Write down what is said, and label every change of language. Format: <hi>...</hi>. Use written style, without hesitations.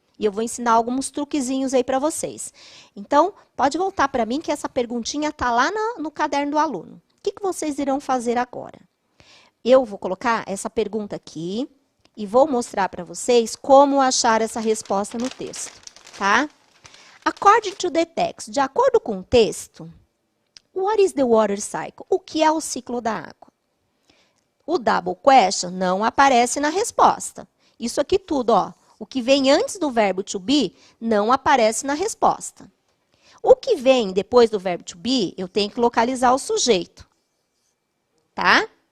<pt>E eu vou ensinar alguns truquezinhos aí para vocês. Então, pode voltar para mim que essa perguntinha está lá no caderno do aluno. O que vocês irão fazer agora? eu vou colocar essa pergunta aqui e vou mostrar para vocês como achar essa resposta no texto, tá?</pt> <en>According to the text,</en> <pt>de acordo com o texto,</pt> <en>what is the water cycle?</en> <pt>O que é o ciclo da água? O double question não aparece na resposta. Isso aqui tudo, ó, o que vem antes do verbo to be não aparece na resposta. O que vem depois do verbo to be, eu tenho que localizar o sujeito, tá?</pt>